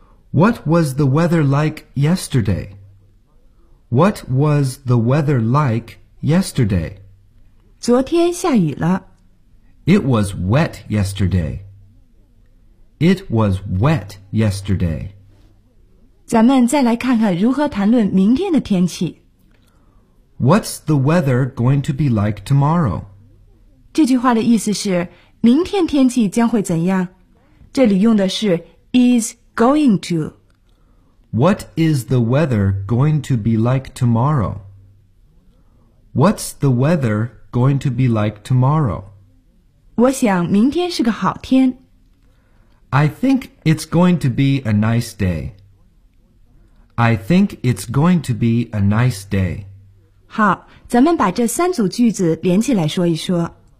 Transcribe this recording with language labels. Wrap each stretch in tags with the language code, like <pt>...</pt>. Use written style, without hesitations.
<en>What was the weather like yesterday? What was the weather like yesterday?</en> <zh>昨天下雨了。</zh> <en>It was wet yesterday. It was wet yesterday.</en> <zh>咱们再来看看如何谈论明天的天气。</zh> <en>What's the weather going to be like tomorrow?</en> <zh>这句话的意思是明天天气将会怎样？这里用的是</zh> <en>is going to. What is the weather going to be like tomorrow? What's the weather going to be like tomorrow?</en> <zh>我想明天是个好天。</zh> <en>I think it's going to be a nice day. I think it's going to be a nice day.</en> <zh>好，咱们把这三组句子连起来说一说。</zh>